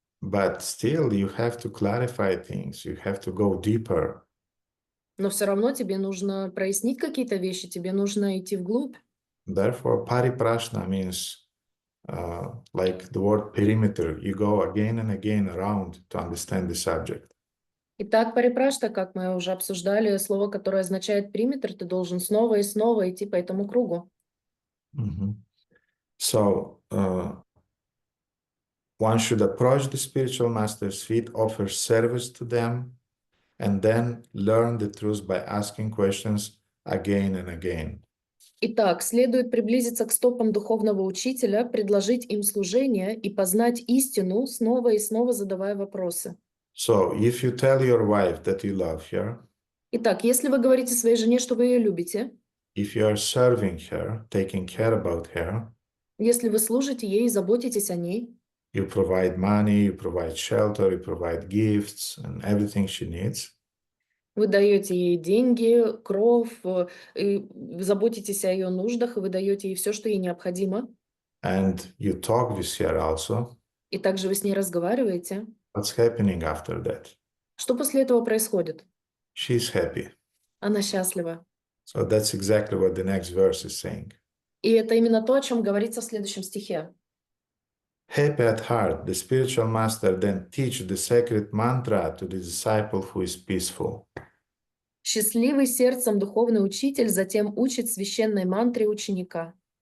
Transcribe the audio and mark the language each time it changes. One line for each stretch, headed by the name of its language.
English: But still, you have to clarify things. You have to go deeper.
Russian: Но все равно тебе нужно прояснить какие-то вещи, тебе нужно идти вглубь.
English: Therefore, pariprashna means like the word perimeter. You go again and again around to understand the subject.
Russian: Итак, парипрашта, как мы уже обсуждали, слово, которое означает периметр, ты должен снова и снова идти по этому кругу.
English: So, one should approach the spiritual master's feet, offer service to them, and then learn the truth by asking questions again and again.
Russian: Итак, следует приблизиться к стопам духовного учителя, предложить им служение и познать истину, снова и снова задавая вопросы.
English: So, if you tell your wife that you love her,
Russian: Итак, если вы говорите своей жене, что вы ее любите,
English: if you are serving her, taking care about her,
Russian: если вы служите ей и заботитесь о ней,
English: you provide money, you provide shelter, you provide gifts and everything she needs,
Russian: вы даете ей деньги, кров, и заботитесь о ее нуждах, и вы даете ей все, что ей необходимо,
English: and you talk with her also,
Russian: и также вы с ней разговариваете,
English: what's happening after that?
Russian: что после этого происходит?
English: She's happy.
Russian: Она счастлива.
English: So that's exactly what the next verse is saying.
Russian: И это именно то, о чем говорится в следующем стихе.
English: Happy at heart, the spiritual master then teach the sacred mantra to the disciple who is peaceful.
Russian: Счастливый сердцем духовный учитель затем учит священной мантре ученика.